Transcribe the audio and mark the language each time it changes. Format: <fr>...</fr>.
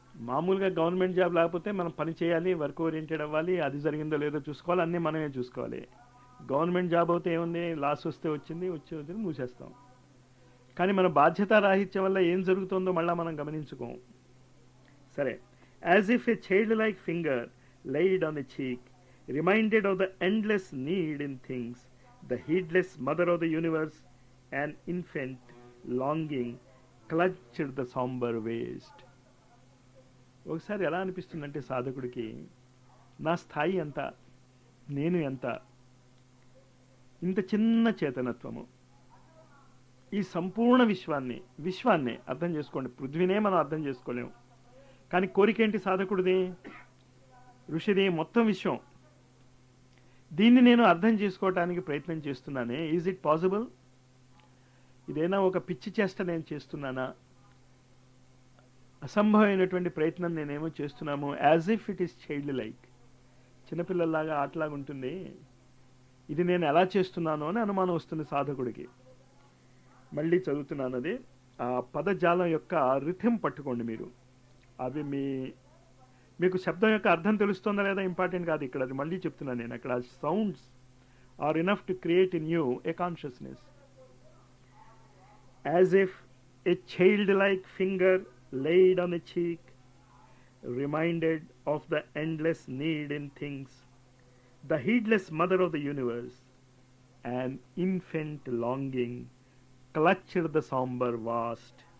<te>మామూలుగా government job లేకపోతే మనం పని చేయాలి, వర్క్ ఓరియంటెడ్ అవ్వాలి, అది జరిగిందో లేదో చూసుకోవాలి, అన్నీ మనమే చూసుకోవాలి. గవర్నమెంట్ జాబ్ అయితే ఏముంది, లాస్ వస్తే వచ్చింది, వచ్చి మూసేస్తాం. కానీ మన బాధ్యత రాహిత్యం వల్ల ఏం జరుగుతుందో మళ్ళీ మనం గమనించుకోం.</te> <en>సరే, as if a child like finger laid on the cheek, reminded of the endless need in things, the heedless mother of the universe, an infant longing clutched the somber waist.</en> <te>ఒకసారి ఎలా అనిపిస్తుందంటే సాధకుడికి, నా స్థాయి ఎంత, నేను ఎంత, ఇంత చిన్న చేతనత్వము, ఈ సంపూర్ణ విశ్వాన్ని అర్థం చేసుకోండి. పృథ్వీనే మనం అర్థం చేసుకోలేము, కానీ కోరికేంటి సాధకుడిది, ఋషిది, మొత్తం విశ్వం. దీన్ని నేను అర్థం చేసుకోవటానికి ప్రయత్నం చేస్తున్నానే.</te> <en>Is it possible?</en> <te>ఇదేనా ఒక పిచ్చి చేష్ట నేను చేస్తున్నానా, అసంభవమైనటువంటి ప్రయత్నం నేనేమో చేస్తున్నాము.</te> <en>as if it is child like,</en> <te>చిన్నపిల్లల్లాగా ఆటలాగా ఉంటుంది. ఇది నేను ఎలా చేస్తున్నాను అని అనుమానం వస్తుంది సాధకుడికి. మళ్ళీ చదువుతున్నాను అది. ఆ పదజాలం యొక్క రిథం పట్టుకోండి మీరు. అవి మీకు శబ్దం యొక్క అర్థం తెలుస్తుందా లేదా ఇంపార్టెంట్ కాదు ఇక్కడ. అది మళ్ళీ చెప్తున్నాను నేను.</te> <en>అక్కడ sounds are enough to create in you a consciousness. As if a child like finger laid on the cheek, reminded of the endless need in things, the heedless mother of the universe, an infant longing clutched the somber vast.</en>